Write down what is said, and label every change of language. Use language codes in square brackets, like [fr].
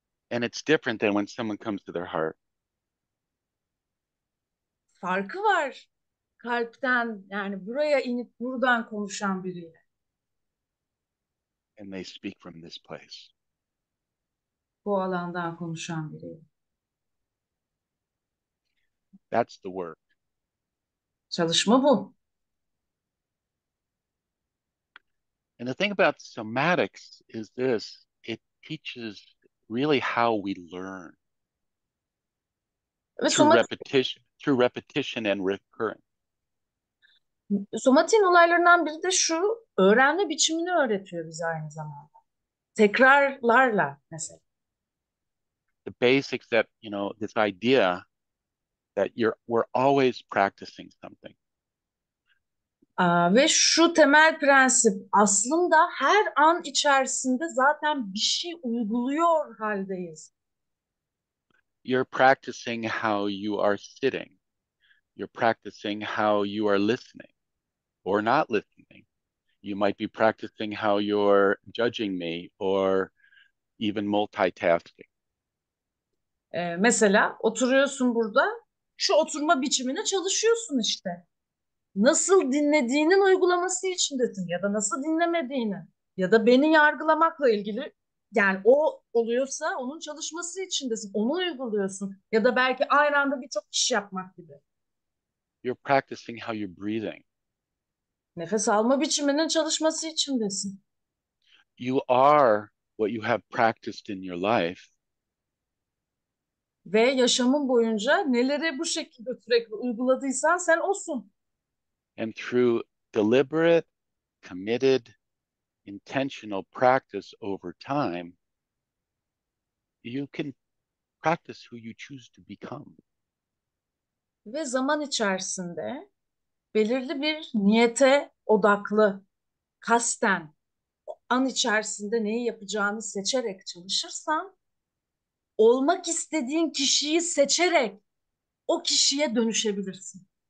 [en] And it's different than when someone comes to their heart. [tr] Farkı var. Kalpten, yani buraya inip buradan konuşan biriyle. [en] And they speak from this place. [tr] Bu alandan konuşan biriyle. [en] That's the work. [tr] Çalışma bu. [en] And the thing about somatics is this, it teaches really how we learn [tr] Ve [en] through repetition and recurrence. [tr] somatiğin olaylarından biri de şu, öğrenme biçimini öğretiyor bize aynı zamanda. Tekrarlarla mesela. [en] The basics that, this idea that we're always practicing something. [tr] Ve şu temel prensip, aslında her an içerisinde zaten bir şey uyguluyor haldeyiz. [en] You're practicing how you are sitting. You're practicing how you are listening or not listening. You might be practicing how you're judging me or even multitasking. [tr] Mesela oturuyorsun burada, şu oturma biçimine çalışıyorsun işte. Nasıl dinlediğinin uygulaması içindesin ya da nasıl dinlemediğini ya da beni yargılamakla ilgili, yani o oluyorsa onun çalışması içindesin, onu uyguluyorsun ya da belki aynı anda birçok iş yapmak gibi. [en] You're practicing how you're breathing. [tr] Nefes alma biçiminin çalışması içindesin. [en] You are what you have practiced in your life. [tr] Ve yaşamın boyunca neleri bu şekilde sürekli uyguladıysan sen olsun. [en] And through deliberate, committed, intentional practice over time, you can practice who you choose to become. [tr] Ve zaman içerisinde belirli bir niyete odaklı, kasten, an içerisinde neyi yapacağını seçerek çalışırsan, olmak istediğin kişiyi seçerek o kişiye dönüşebilirsin.